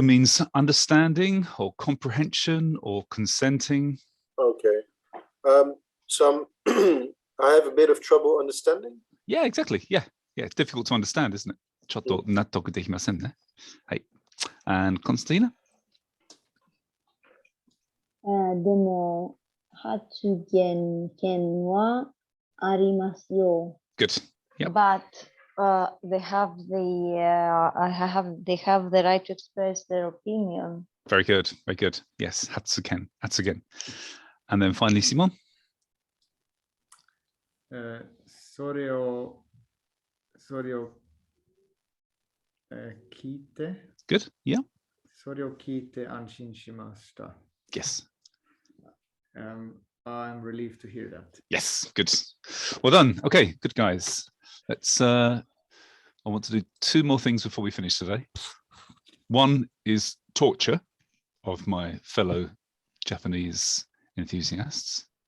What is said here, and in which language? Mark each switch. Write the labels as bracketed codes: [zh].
[en] means understanding or comprehension or consenting. Okay. So I have a bit of trouble understanding. Yeah, exactly. Yeah. Yeah, it's difficult to understand, isn't it? [ja] ちょっと納得できませんね。 [en] はい。And Konstantina? [ja] でも、発言権はありますよ。 [en] Good. Yep. But they have the right to express their opinion. Very good. Very good. Yes. Hatsuken. And then finally, Simon? [ja] それを聞いて、 [en] Good. Yeah. [ja] それを聞いて安心しました。 [en] Yes. I'm relieved to hear that. Yes. Good. Well done. Okay. Good, guys. Let's. I want to do two more things before we finish today. One is torture of my fellow Japanese enthusiasts.